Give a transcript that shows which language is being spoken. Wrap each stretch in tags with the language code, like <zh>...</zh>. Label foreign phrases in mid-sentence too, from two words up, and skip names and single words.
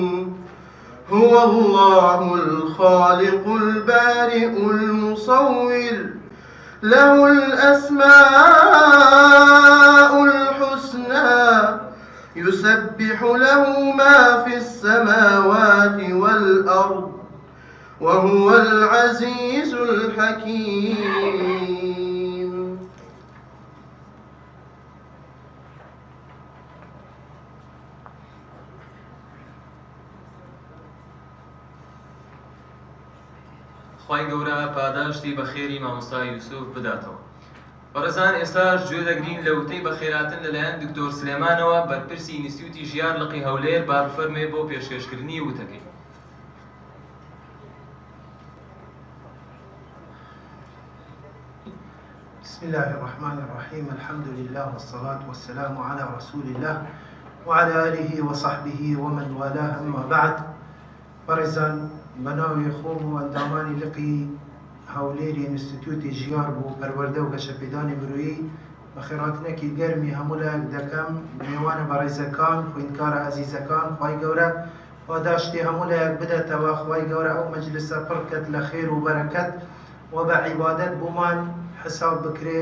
<ar>هو الله الخالق البارئ المصور له الأسماء الحسنى يسبح له ما في السماوات والأرض وهو العزيز الحكيم.</ar> <ckb>خوای گەورە پاداشتی بە خێری مامۆستا یوسف بداتەوە. بەڕێزان ئێستاش گوێ دەگرین لە وتەی بەخێراتن لەلایەن دکتۆر سلێمانەوە بەرپرسی ئینستیتیوتی ژیار لقی هەولێر با بفەرمێ بۆ پێشکەشکردنی وتەکەی.</ckb> <ar>بسم الله الرحمن الرحيم. الحمد لله والصلاة والسلام على رسول الله وعلى آله وصحبه ومن والاه. أما بعد.</ar> <ckb>بەڕێزان بەناوی خۆم و ئەندامانی لقی هەولێری ئینستیتیوتی ژیار بۆ پەروەردە و گەشەپێدانی مرۆیی بەخێرهاتنێکی گەرمی هەموو لایەک دەکەم میوانە بەڕێزەکان خوێندکارە عەزیزەکان. خوای گەورە پاداشتی هەموو لایەک بدەتەوە. خوای گەورە ئەو مەجلسە پڕ بکات لە خێر و بەرەکەت و بە عیبادەت بۆمان حساب بکرێ.</ckb>